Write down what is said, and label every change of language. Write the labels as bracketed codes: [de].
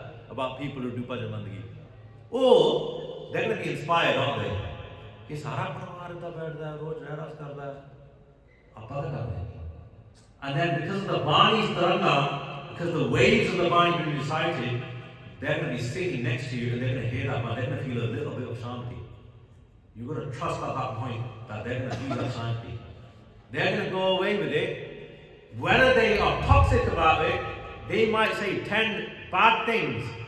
[en] About people who do bhajan bandagi. Or they're going to be inspired, aren't they? [hi] कि सारा परिवार इधर बैठता है, रोज रहरास करता है, आप क्या करते हैं? [en] And then because of the Bani's taranga, because the waves of the Bani being recited, they're going to be sitting next to you and they're going to hear that, but they're going to feel a little bit of shanti. You've got to trust at that point that they're going to feel that shanti. They're going to go away with it. Whether they are toxic about it, they might say 10 bad things.